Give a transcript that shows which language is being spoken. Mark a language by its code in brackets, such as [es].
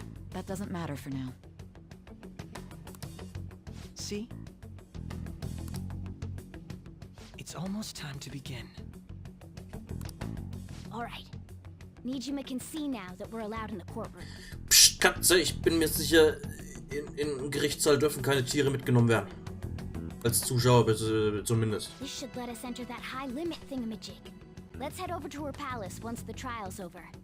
[en] That doesn't matter for now. See? It's almost time to begin. All right. Nijima can see now that we're allowed in the courtroom. [de] Psst, Katze, ich bin mir sicher, in Gerichtssaal dürfen keine Tiere mitgenommen werden. Als Zuschauer bitte, zumindest. [en] This should let us enter that high limit thingamajig. Let's head over to her palace once the trial's over.